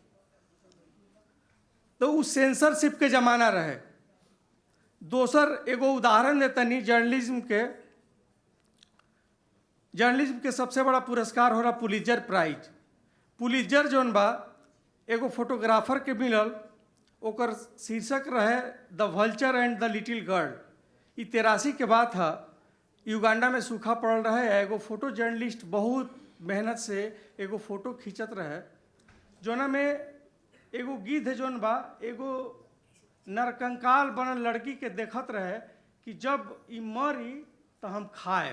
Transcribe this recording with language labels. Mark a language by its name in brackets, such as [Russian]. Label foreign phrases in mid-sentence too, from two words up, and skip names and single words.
[Bhojpuri] तो वो सेंसरशिप के जमाना रहे। दोसर एगो उदाहरण देतनी जर्नलिज्म के सबसे बड़ा पुरस्कार हो रहा पुलित्जर प्राइज। पुलित्जर जौन बा एगो फोटोग्राफर के मिलल, ओकर शीर्षक रहे द वल्चर एंड द लिटिल गर्ल। ये 83 के बाद था, युगांडा में सूखा पड़ल रहे। एगो [English] photo journalist [Bhojpuri] बहुत मेहनत से एगो फोटो खींचत रहे, जोना में एगो गिद्ध जौन बा एगो नरकंकाल बनल लड़की के देखत रहे कि जब ई मरी तो हम खाए।